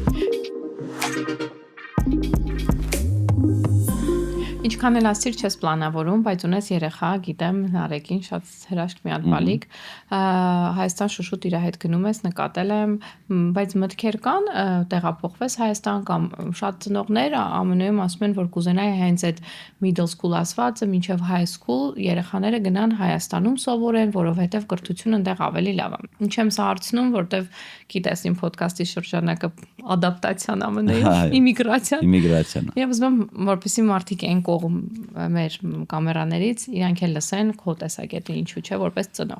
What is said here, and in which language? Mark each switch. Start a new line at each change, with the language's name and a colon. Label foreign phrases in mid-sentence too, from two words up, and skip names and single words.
Armenian: Ինչքան էլ ասիր չես պլանավորում, բայց ունես երեխա, գիտեմ, Նարեկին շատ հրաշք մի հատ բալիկ, Հայաստան շուշուտ իր հետ գնում ես, նկատել եմ, բայց մտքեր կան տեղափոխվես Հայաստան կամ շատ ծնողներ ամենուր ասում են, որ կուզենայի հենց այդ
English: middle school
Armenian: ասվածը մինչև
English: high school
Armenian: երեխաները գնան Հայաստանում սովորեն, որովհետև կրթությունը այնտեղ ավելի լավ է։ Ինչ եմ սա հարցնում, որտեվ գիտես իմ ոդկասթի շրջանակը ադապտացիան ամենայով, իմիգրացիան։ Եվ ուզում եմ, որպեսզի մարդիկ այն կողմ մեր կամերաներից իրանք էլ լսեն քո տեսակետը ինչու՞ չէ որպես ծնող։